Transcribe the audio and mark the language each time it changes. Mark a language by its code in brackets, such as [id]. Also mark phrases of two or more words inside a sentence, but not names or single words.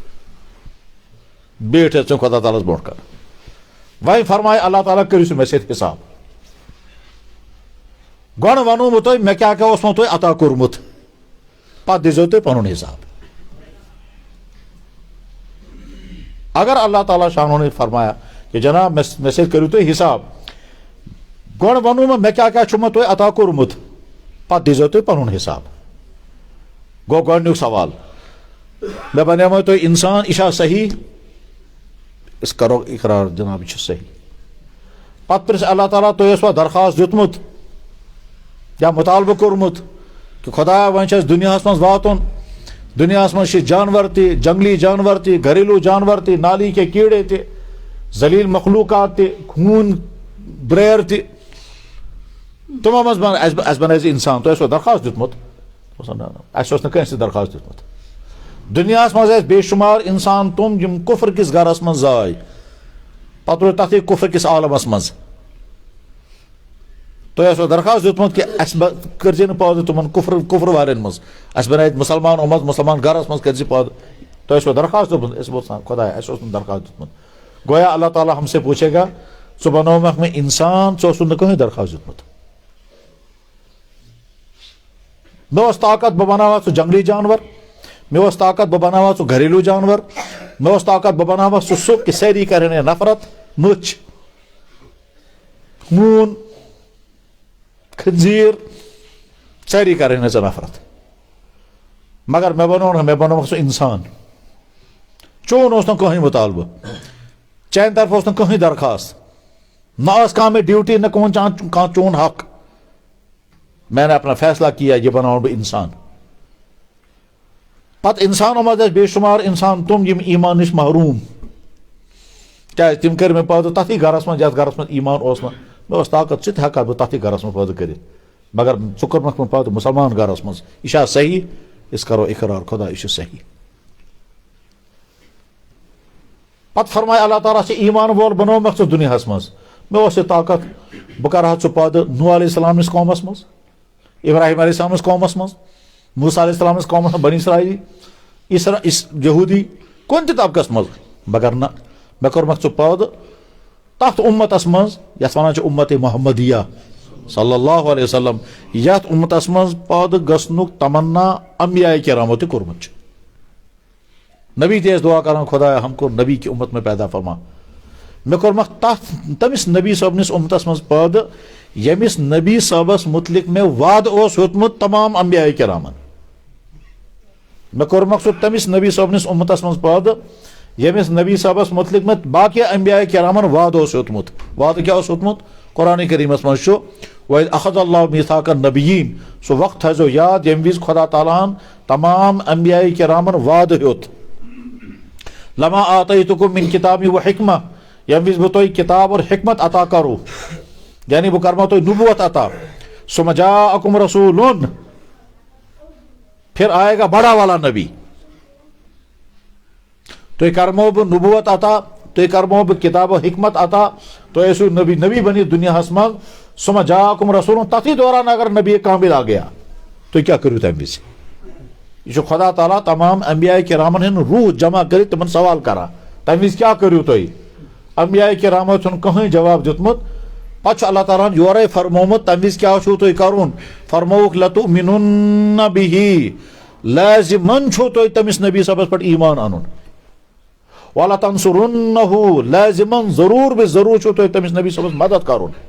[ks] بیٹھ ژٕ خدا تعالیٰ برونٛٹھ کر وۄنۍ فرمائے اللہ تعالیٰ کٔرِو سُہ مےٚ سۭتۍ حساب گۄڈٕ ونو بہٕ تۄہہِ مےٚ کیٛاہ کیٛاہ اوسمو تۄہہِ عطا کوٚرمُت پتہٕ دِیٖزیو تُہۍ پنُن حساب اگر [ur] اللہ تعالیٰ شانو نے فرمایا کہ [ks] جناب مےٚ سۭتۍ کٔرِو تُہۍ حساب گۄڈٕ ونو مےٚ کیٛاہ کیٛاہ چھُ مےٚ تۄہہِ عطا کوٚرمُت پتہٕ دِیٖزیو تُہۍ پنُن حساب گوٚو گۄڈنیُک سوال مےٚ بنیٛامو تۄہہِ انسان یہِ چھا صحیح أسۍ کرو اقرار جناب یہِ چھُ صحیح پتہٕ پرژھِ اللہ تعالیٰ تۄہہِ اوسوا درخواست دیُتمُت یا مطالبہٕ کوٚرمُت کہ خدایا وۄنۍ چھِ اَسہِ دُنیاہس منٛز واتُن دُنیاہس منٛز چھِ جانور تہِ جنگلی جانور تہِ گھریلوٗ جانور تہِ [ur] نالی کے کیڑے [ks] تہِ ذلیل مخلوقات تہِ خوٗن بریر تہِ تِمو منٛز اَسہِ بنٲے زِ انسان تۄہہِ اوسوا درخواست دیُتمُت اَسہِ اوس نہٕ کٲنٛسہِ درخواست دیُتمُت دُنیاہس منٛز ٲسۍ بے شُمار انسان تِم یِم کُفر کِس گرس منٛز زاے پتہٕ روٗد تتھٕے کُفر کِس عالمس منٛز تۄہہِ اوسوا درخواست دیُتمُت کہ اَسہِ کٔرزِ نہٕ پٲدٕ تِمن کُفر والٮ۪ن منٛز اَسہِ بنٲے مُسلمان اُمت مُسلمان گرس منٛز کٔرزِ پٲدٕ تۄہہِ اوسوا درخواست دیُتمُت أسۍ بولسان خدایا اَسہِ اوس نہٕ درخواست دیُتمُت [ur] گویا اللہ تعالیٰ ہم سے پوچھے گا [ks] ژٕ بنوومکھ مےٚ انسان ژےٚ اوسُتھ نہٕ کٕہٕنۍ درخواست دیُتمُت مےٚ اوس طاقت بہٕ بناوہا ژٕ جنگلی جانور مےٚ اوس طاقت بہٕ بناوہا ژٕ گھریلوٗ جانور مےٚ اوس طاقت بہٕ بناوہا ژٕ سُہ کہ سٲری کرن ہے نفرت مٔچھ ہوٗن خنزیٖر سٲری کرن ہے ژےٚ نفرت مگر مےٚ بنوومکھ ژٕ انسان چون اوس نہٕ کٕہٕنۍ مُطالبہٕ چانہِ طرفہٕ اوس نہٕ کٕہٕنۍ درخواست نہ ٲس کانٛہہ مےٚ ڈیوٹی نہ کانٛہہ چون حق [ur] میں نے اپنا فیصلہ کیا [ks] یہ بناؤں بہٕ انسان پتہٕ انسانو منٛز ٲسۍ بے شُمار انسان تِم یِم ایمان نِش محروٗم کیا تم کر میں پٲدٕ تتھی گرس منٛز یتھ گرس منٛز ایمان اوس نہٕ مےٚ اوس طاقت ژٕ تہِ ہٮ۪کہٕ بہٕ تتھی گرس منٛز پٲدٕ کٔرِتھ مگر ژٕ کوٚرمکھ مےٚ پٲدٕ مُسلمان گرس منٛز یہِ چھا صحیح أسۍ کرو اقرار خۄدا یہِ چھُ صحیح پتہٕ فرماے اللہ تعالیٰ ژےٚ ایمان وول بنومکھ ژٕ دُنیاہس منٛز مےٚ اوس یہِ طاقت بہٕ کرٕہا ژٕ پٲدٕ نوح علیہ السلام نِس قومس منٛز ابراہیم علیہ السلام نِس قومس منٛز موسیٰ علیہ السلام نِس قومس منٛز بنی اسرائیلی یہوٗدی کُنہِ تہِ طبقس منٛز مگر نہ مےٚ کوٚرمکھ ژٕ پٲدٕ تتھ اُمتس منٛز یتھ ونان چھِ اُمت محمدیہ [ar] صلی اللہ علیہ وسلم [ks] یتھ اُمتس منٛز پٲدٕ گژھنُک تمنا انبیاء کرامو تہِ کوٚرمُت چھُ نبی تہِ ٲسۍ دعا کران خۄدایا [ur] ہم کو نبی کی امت میں پیدا [ks] فرما مےٚ کوٚرمکھ تٔمِس نبی صٲبنِس اُمتس منٛز پٲدٕ ییٚمِس نبی صٲبس متعلق مےٚ وعدٕ اوس ہیوٚتمُت تمام انبیاء کرامن مےٚ کوٚرمکھ سُہ تٔمِس نبی صٲبنِس اُمتس منٛز پٲدٕ ییٚمِس نبی صٲبس متعلق مےٚ باقٕے انبیاء کرامن وعدٕ اوس ہیوٚتمُت وعدٕ کیٛاہ اوس ہیوٚتمُت قرآن کریٖمس منٛز چھُ [ar] وَإِذْ أَخَذَ اللَّهُ مِيثَاقَ النَّبِيِّينَ [ks] سُہ وقت تھٲیزیو یاد ییٚمہِ وِزِ خۄدا تعالیٰ ہن تمام انبیاء کرامن وعدٕ ہیوٚت [ar] لَمَا آتَيْتُكُم مِن کِتابٍ وَحِکمَةٍ [ks] ییٚمہِ وِزِ بہٕ تۄہہِ [ur] کِتاب اور حکمت [ks] عطا کرو یعنی بہٕ کرمو تۄہہِ نبوت عطا [ar] ثم جاءكم رسول [ur] پھر آئے گا بڑا والا نبی [ks] تۄہہِ کرمو بہٕ نبوت عطا تۄہہِ کرمو بہٕ کتاب و حکمت عطا تۄہہِ ٲسِو نبی بٔنِتھ دُنیاہس منٛز [ar] ثم جاءكم رسول [ks] تتھی دوران [ur] اگر نبی کامل آ گیا [ks] تُہۍ کیٛاہ کٔرِو تمہِ وِزِ یہ چھُ خۄدا تعالیٰ تمام انبیاء کرامن ہٕنٛدۍ روح جمع کٔرِتھ تِمن سوال کران تمہِ وِزِ کیٛاہ کٔرِو تُہۍ انبیاء کرامو چھُنہٕ کٕہٕنۍ جواب دیُتمُت پتہٕ چھُ اللہ تعالیٰ ہن یورے فرمومُت تمہِ وِزِ کیٛاہ چھُو تُہۍ کرُن فرمووُکھ [ar] لَتُؤْمِنُنَّ بِهِ [ks] لازِمن چھُو تۄہہِ تٔمِس نبی صٲبس پٮ۪ٹھ ایمان انُن وَلَتَنصُرُنَّهُ لازِمن ضروٗر بے ضروٗر چھُو تۄہہِ تٔمِس نبی صٲبس مدد کرُن